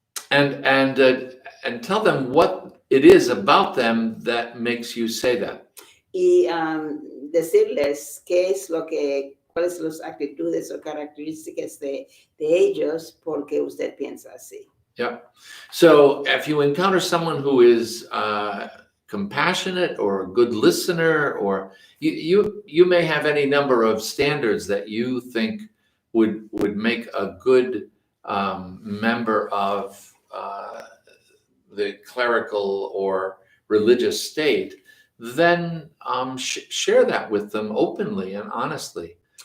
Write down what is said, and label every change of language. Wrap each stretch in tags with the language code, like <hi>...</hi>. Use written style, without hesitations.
<en>And tell them what it is about them that makes you say that.</en> <es>Y decirles cuáles son las actitudes o características de ellos porque usted piensa así.</es> <en>Yeah. So if you encounter someone who is compassionate or a good listener, or you may have any number of standards that you think would make a good member of the clerical or religious state, then share that with them openly and honestly.</en>